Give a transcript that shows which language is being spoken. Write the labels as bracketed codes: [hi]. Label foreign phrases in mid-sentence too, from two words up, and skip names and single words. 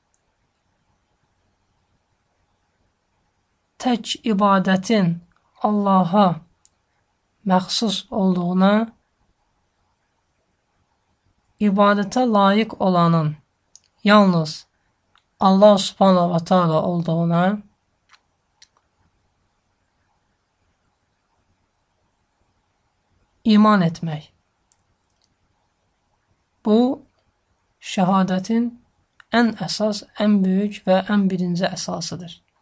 [az] tək ibadətin Allaha məxsus olduğuna, ibadətə layiq olanın yalnız Allah [ar] سبحانه وتعالى [az] olduğuna, iman etmək. Bu, şəhadətin ən əsas, ən böyük və ən birinci əsasıdır.